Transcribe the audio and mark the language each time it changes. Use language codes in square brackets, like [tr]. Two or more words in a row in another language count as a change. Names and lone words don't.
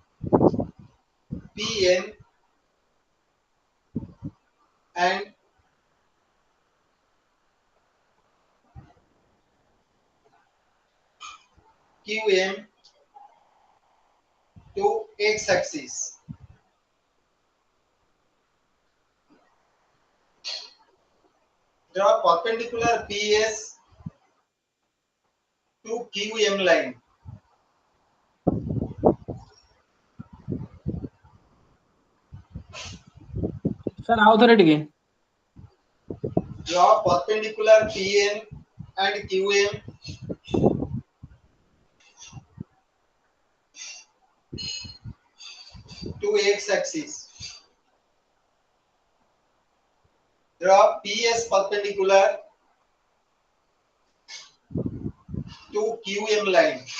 [en] PN and QM to x-axis. Draw perpendicular PS to QM line. [hi] सर आओ थोड़े टिके [en] Draw perpendicular PN and QM to x-axis. Draw PS perpendicular to QM line.